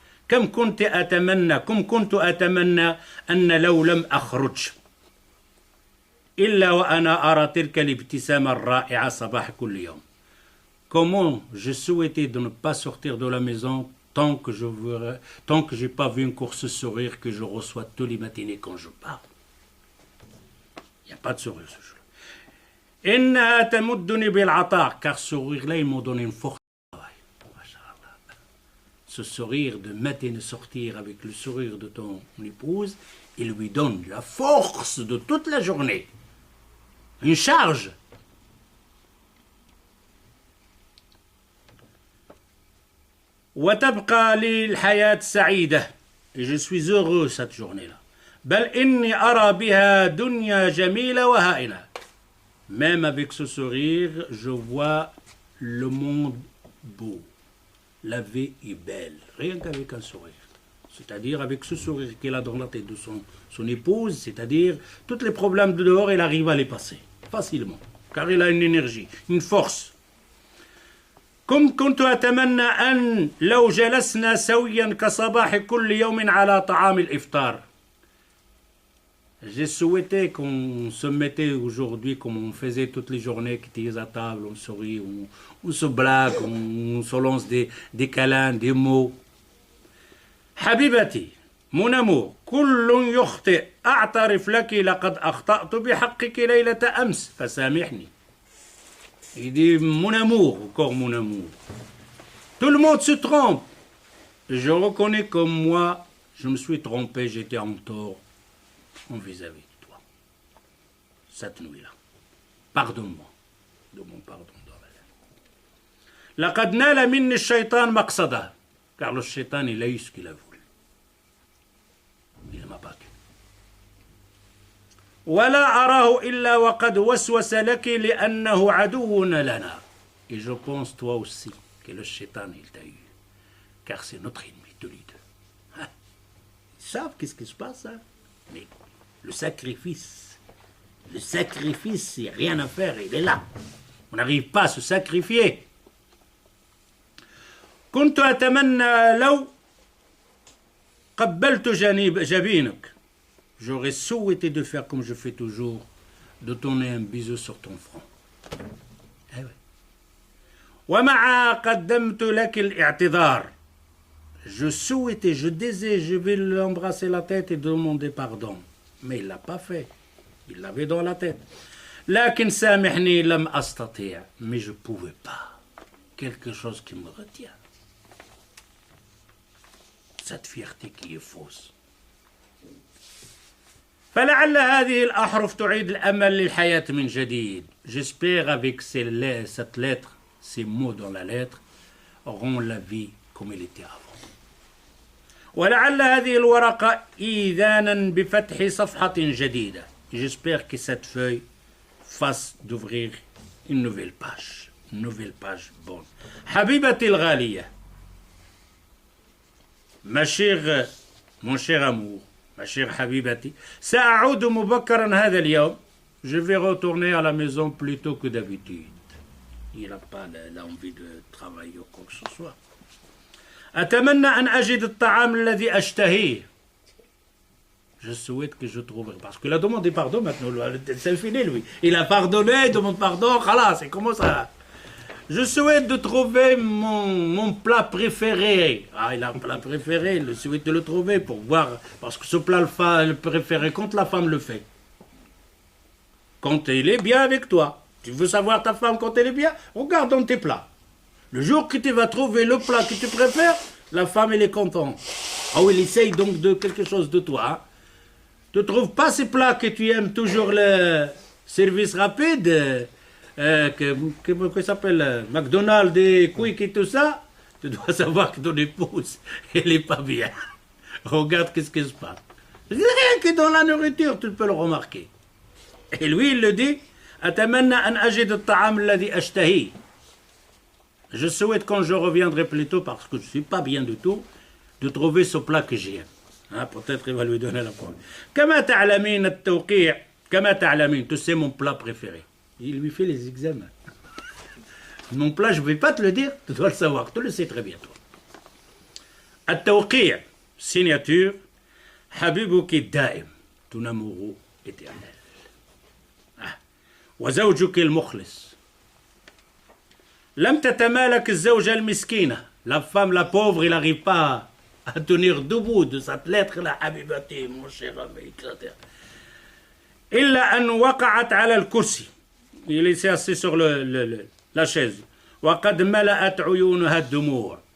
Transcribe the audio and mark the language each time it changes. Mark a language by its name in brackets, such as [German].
[Arabic] كم كنت أتمنى أن لو لم أخرج إلا وأنا أرى تلك الابتسامة الرائعة صباح كل يوم. [French] Comment je souhaitais de ne pas sortir de la maison tant que j'ai pas vu encore ce sourire que je reçois tous les matinées quand je pars. Il n'y a pas de sourire ce jour. [Arabic] إنها تمدني بالعطاء, [French] car ce sourire-là, il m'a donné une force. Ce sourire de matin et sortir avec le sourire de ton épouse, il lui donne la force de toute la journée. Une charge. [Arabic] وتبقى لي الحياة سعيدة. [French] Et je suis heureux cette journée-là. [Arabic] بل إني أرى بها دنيا جميلة وهائلة. [French] Même avec ce sourire, je vois le monde beau. La vie est belle, rien qu'avec un sourire. C'est-à-dire avec ce sourire qu'il a dans la tête de son épouse, c'est-à-dire tous les problèmes de dehors, il arrive à les passer facilement, car il a une énergie, une force. [Arabic] كنت أتمنى أن لو جلسنا سويا كصباح كل يوم على طعام الإفطار. [French] J'ai souhaité qu'on se mettait aujourd'hui comme on faisait toutes les journées, qui étaient à table, on sourit, on se blague, on se lance des câlins, des mots. [Arabic] حبيبتي, [French] mon amour, [Arabic] كل يخطئ, أعترف لك لقد أخطأت بحقك ليلة أمس, فسامحني. [French] Il dit, mon amour, encore mon amour. Tout le monde se trompe. Je reconnais comme moi, je me suis trompé, j'étais en tort vis-à-vis de toi. Cette nuit-là. Pardonne-moi. De mon pardon. [Arabic] لقد نال مني الشيطان مقصده. [French] Car le shaitan, il a eu ce qu'il a voulu. Il m'a battu. [Arabic] ولا أراه إلا وقد وسوس لك لأنه عدو لنا. [French] Et je pense toi aussi que le shaitan il t'a eu, car c'est notre ennemi tous les deux. Hein? Ils savent qu'est-ce qui se passe, hein? Mais le sacrifice, il n'y a rien à faire, il est là. On n'arrive pas à se sacrifier. [Arabic] كنت أتمنى لو قبلت جبينك. [French] J'aurais souhaité de faire comme je fais toujours, de donner un bisou sur ton front. Eh oui. [Arabic] ومع قدمت لك الاعتذار. [French] Je souhaitais, je désire, je vais l'embrasser la tête et demander pardon. Mais il ne l'a pas fait. Il l'avait dans la tête. [Arabic] لكن سامحني لم أستطيع. [French] Mais je ne pouvais pas. Quelque chose qui me retient. cette fierté qui est fausse. [Arabic] فلعل هذه الأحرف تعيد الأمل للحياة من جديد. [French] J'espère avec cette lettre, ces mots dans la lettre, auront la vie comme elle était avant. [Arabic] ولعل هذه الورقة إيذانا بفتح صفحة جديدة. [French] J'espère que cette feuille fasse d'ouvrir une nouvelle page bonne. [Arabic] حبيبتي الغالية, [French] mon cher amour, ma chère Habibati, [Arabic] سأعود مبكرا هذا اليوم. [French] Je vais retourner à la maison plus tôt que d'habitude. Il n'a pas l'envie de travailler ou quoi que ce soit. [Arabic] أتمنى أن أجد الطعام الذي أشتهيه. [French] Je souhaite que je trouve, parce qu'il a demandé pardon maintenant, c'est fini lui. Il a pardonné, il demande pardon, khalas, c'est comment ça? Je souhaite de trouver mon plat préféré. Ah, il a un plat préféré, il souhaite de le trouver pour voir, parce que ce plat le préféré, quand la femme le fait, quand elle est bien avec toi, tu veux savoir ta femme quand elle est bien, regarde dans tes plats. Le jour que tu vas trouver le plat que tu préfères, la femme elle est contente. Ah oui, il essaye donc de quelque chose de toi. Hein. Tu ne trouves pas ces plats que tu aimes toujours, le service rapide, que s'appelle McDonald's et Quick et tout ça, tu dois savoir que ton épouse, elle n'est pas bien. Regarde qu'est-ce qui se passe. Rien que dans la nourriture, tu peux le remarquer. Et lui, il le dit, [Arabic] أتمنى أن أجد الطعام الذي أشتهيه. [French] Je souhaite quand je reviendrai plus tôt, parce que je ne suis pas bien du tout, de trouver ce plat que j'aime. Hein, peut-être il va lui donner la parole. [Arabic] كما تعلمين التوقيع, كما تعلمين, [French] tu sais mon plat préféré. Il lui fait les examens. Mon plat, je ne vais pas te le dire, tu dois le savoir, tu le sais très bien toi. [Arabic] التوقيع, [French] signature, [Arabic] حبيبك الدائم, [French] ton amoureux éternel. [Arabic] وزوجك المخلص. لم تتمالك الزوجة المسكينة. [French] La femme, la pauvre, il n'arrive pas à tenir debout de cette lettre, la Habibati, mon cher ami, etc. [Arabic] إلا أن وقعت على الكرسي. [French] Il est assis sur la chaise. [Arabic] وقد ملأت عيونها الدموع.